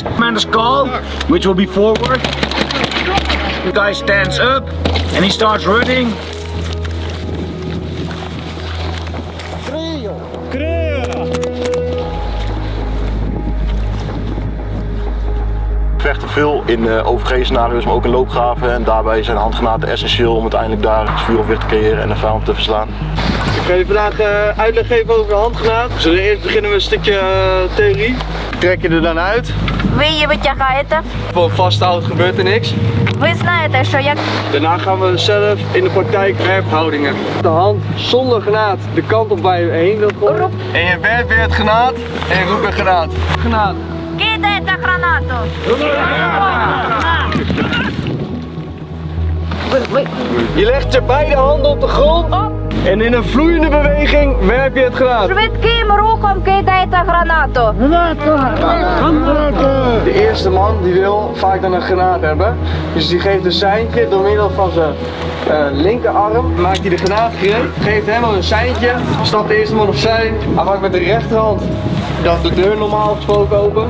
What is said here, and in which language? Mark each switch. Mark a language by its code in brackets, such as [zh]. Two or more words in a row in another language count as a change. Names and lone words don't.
[en] Commander's call, which will be forward. The guy stands up and he starts running. [nl] We vechten veel in OVG-scenario's, maar ook in loopgraven. En daarbij zijn handgranaten essentieel om uiteindelijk daar het vuur of weer te creëren en de vijand te verslaan. Ik ga je vandaag uitleg geven over de handgranaat. We zullen eerst beginnen met een stukje theorie. Trek je er dan uit. [uk] Ви її витягаєте. [nl] Gewoon vasthouden, gebeurt er niks. [uk] Ви знаєте, що як [nl] Daarna gaan we zelf in de praktijk werphoudingen. De hand zonder granaat de kant op waar je heen wilt gooien. En je werpt weer het granaat en je roept weer granaat. Granaat. [uk] кидаєте гранату. [nl] Je legt je beide handen op de grond en in een vloeiende beweging werp je het granaat. [uk] Швидким рухом кидаєте гранату. [nl] De eerste man die wil vaak dan een granaat hebben. Dus die geeft een seintje door middel van zijn linkerarm. Maakt hij de granaatgreep, geeft hem een seintje. Stapt de eerste man opzij. Hij maakt met de rechterhand de deur normaal gesproken open.